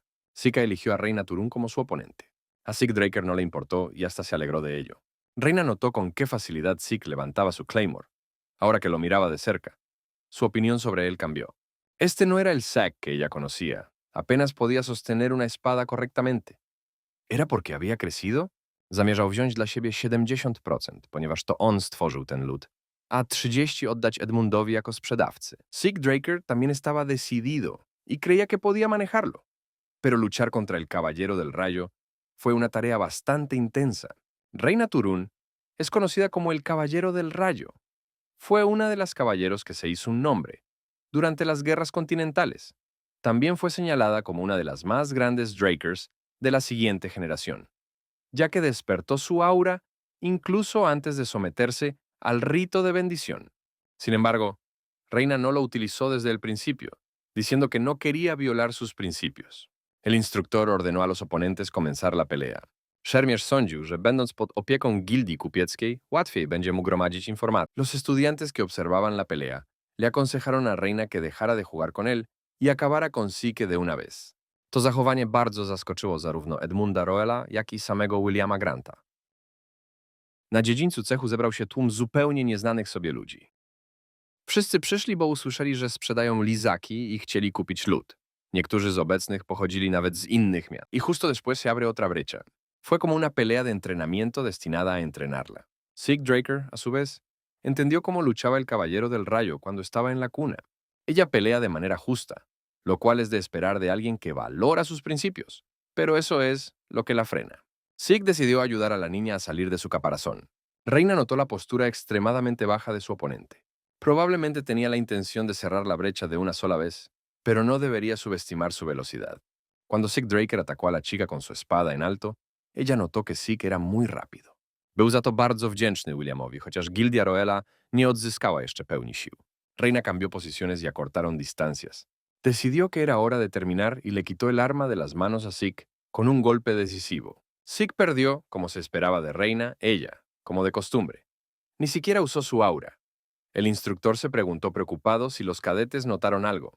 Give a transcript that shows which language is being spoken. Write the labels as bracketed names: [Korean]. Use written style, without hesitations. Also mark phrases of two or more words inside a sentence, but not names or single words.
[Spanish] Sika eligió a Reina Turun como su oponente. A Sik Draker no le importó y hasta se alegró de ello. Reina notó con qué facilidad Sik levantaba su Claymore. Ahora que lo miraba de cerca, su opinión sobre él cambió. Este no era el Zack que ella conocía. Apenas podía sostener una espada correctamente. ¿Era porque había crecido? [Polish] Zamierzał wziąć dla siebie 70%, ponieważ to on stworzył ten lud. a 30 oddać Edmundowi jako sprzedawcy. [Spanish] Sig Draker también estaba decidido y creía que podía manejarlo. Pero luchar contra el Caballero del Rayo fue una tarea bastante intensa. Reina Turún es conocida como el Caballero del Rayo. Fue una de las caballeros que se hizo un nombre durante las guerras continentales. También fue señalada como una de las más grandes Drakers de la siguiente generación, ya que despertó su aura incluso antes de someterse al rito de bendición. Sin embargo, Reina no lo utilizó desde el principio, diciendo que no quería violar sus principios. El instructor ordenó a los oponentes comenzar la pelea. [Polish] Szermierz sądził, że będąc pod opieką gildii kupieckiej, łatwiej będzie mu gromadzić informacje. [Spanish] Los estudiantes que observaban la pelea le aconsejaron a Reina que dejara de jugar con él y acabara con Sike de una vez. [Polish] To zachowanie bardzo zaskoczyło zarówno Edmunda Roella, jak i samego Williama Granta. Na dziedzińcu cechu zebrał się tłum zupełnie nieznanych sobie ludzi. Wszyscy przyszli, bo usłyszeli, że sprzedają lizaki i chcieli kupić lód. Niektórzy z obecnych pochodzili nawet z innych miast. [Spanish] Y justo después se abre otra brecha. Fue como una pelea de entrenamiento destinada a entrenarla. Sig Draker, a su vez, entendió cómo luchaba el Caballero del Rayo cuando estaba en la cuna. Ella pelea de manera justa, lo cual es de esperar de alguien que valora sus principios. Pero eso es lo que la frena. Sig decidió ayudar a la niña a salir de su caparazón. Reina notó la postura extremadamente baja de su oponente. Probablemente tenía la intención de cerrar la brecha de una sola vez, pero no debería subestimar su velocidad. Cuando Sig Draker atacó a la chica con su espada en alto, ella notó que Sig era muy rápido. [Polish] Był za to bardzo wdzięczny Williamowi, chociaż Gildia Roella nie odzyskała jeszcze pełni sił. [Spanish] Reina cambió posiciones y acortaron distancias. Decidió que era hora de terminar y le quitó el arma de las manos a Sig con un golpe decisivo. Sig perdió, como se esperaba de Reina, ella, como de costumbre. Ni siquiera usó su aura. El instructor se preguntó preocupado si los cadetes notaron algo.